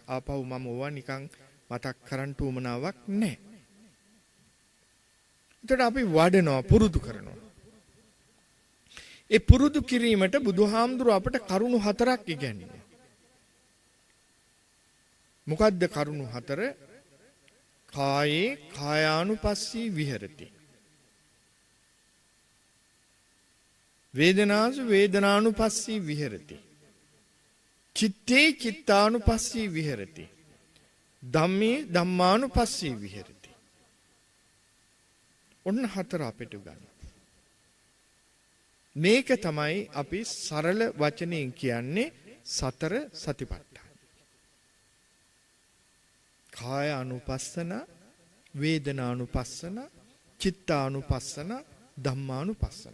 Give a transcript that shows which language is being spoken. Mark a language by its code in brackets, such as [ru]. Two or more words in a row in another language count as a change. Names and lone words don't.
[si] ආපහු මම ඕවා නිකන් මතක් කරන්න උවමනාවක් නැහැ. එතකොට අපි වඩනවා, පුරුදු කරනවා. ඒ පුරුදු කිරීමට බුදුහාමුදුරුව අපට කරුණු 4ක් ඉගැන්වුවා. මොකද්ද කරුණු 4? [pi] කායේ කායානුපස්සී විහෙරති. වේදනාසු වේදනානුපස්සී විහෙරති. චිත්තේ චිත්තානුපස්සී විහෙරති. ධම්මේ ධම්මානුපස්සී විහෙරති. [si] ඔන්න 4 අපිට ගන්න. මේක තමයි අපි සරල වචනයෙන් කියන්නේ සතර සතිපට්ඨාන. කාය අනුපස්සන, වේදනානුපස්සන, චිත්තානුපස්සන, ධම්මානුපස්සන.